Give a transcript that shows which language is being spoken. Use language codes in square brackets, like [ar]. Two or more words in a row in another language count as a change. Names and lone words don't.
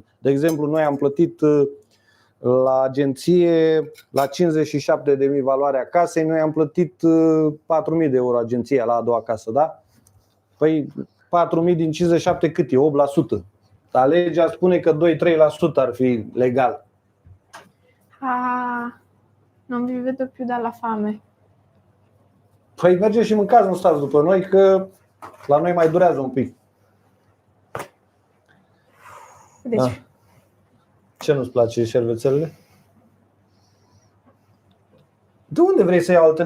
[ro] De exemplu, noi am plătit la agenție la 57.000 valoarea casei, noi am plătit 4.000 de euro agenția la a doua casă, da? Păi 4.000 din 57 cât e? 8%. Dar legea spune că 2-3% ar fi legal. [it] Non vi vedo più dalla fame. [ro] Păi mergeți și mâncați, nu stați după noi, că la noi mai durează un pic. Deci, Ce nu-ți place, șervețelele? De unde vrei să iau altele?